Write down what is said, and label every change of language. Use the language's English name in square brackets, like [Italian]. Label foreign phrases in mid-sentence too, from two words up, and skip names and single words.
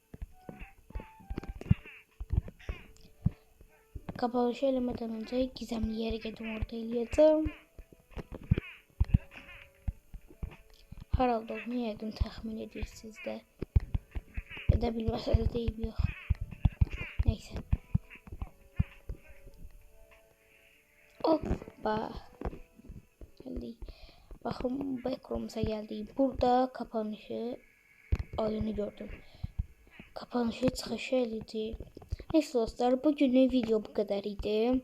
[Azerbaijani] Kapanışı eləmədən öncə gizemli yerə gedim, orada eləyəcəm. Haralda olduğunu yəqin təxmin edirsiniz də. Edə bilməsəniz deyib yox. Neysə. Hoppa. [Turkish] Geldik. [Azerbaijani] Baxın, backroom'a geldik. Burada kapanışı ayını gördüm. Kapanışı çıxışı eləyəcək. [Turkish] Neyse dostlar, bugünlük video bu kadar idi.